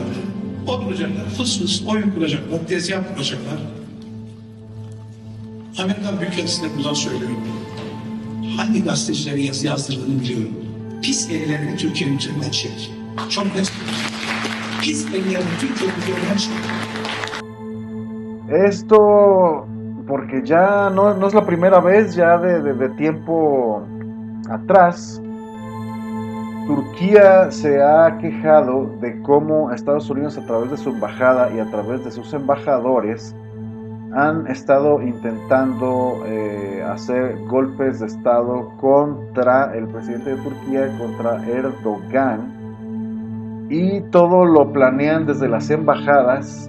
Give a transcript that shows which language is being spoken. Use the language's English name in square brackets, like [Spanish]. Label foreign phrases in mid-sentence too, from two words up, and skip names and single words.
[Turkish] Oturacaklar, fıs fıs oyun kuracaklar, tezgah kuracaklar. Amerikan Büyükelçisi'ne buradan söylüyorum. Hangi gazetecilere yazı yazdırdığını biliyorum. Pis ellerini Türkiye'nin üzerinden çek. Çok net. Pis ellerini Türkiye'nin üzerinden çek. [Spanish] Esto porque ya no es la primera vez, ya de tiempo atrás, Turquía se ha quejado de cómo Estados Unidos, a través de su embajada y a través de sus embajadores, han estado intentando hacer golpes de Estado contra el presidente de Turquía, contra Erdogan, y todo lo planean desde las embajadas.